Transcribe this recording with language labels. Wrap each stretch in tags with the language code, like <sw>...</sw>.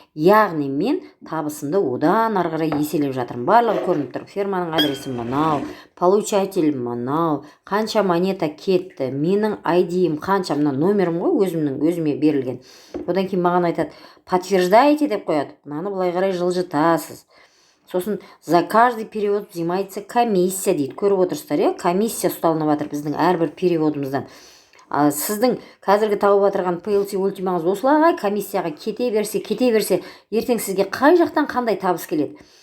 <kk>Яғни мен табысымды одан ары қарай еселеп жатырмын. Барлығы көрініп тұр. Ферманың адресі мынау, получатель мынау, қанша монета кетті, менің ID-ім қанша, мына номерім ғой, өзіме берілген. Одан кейін маған айтады, подтверждаете деп қояды. Мынаны былай қарай жылжытасыз. Сосын</kk> <ru>за каждый перевод взимается комиссия</ru> <kk>дейді. Көріп отырсыздар, комиссия ұсталынып жатыр біздің әрбір переводымыздан. Сіздің қазіргі тауып отырған PLC ультимаңыз осылай комиссияға кете берсе, ертең сізге қай жақтан қандай табыс келеді.</kk>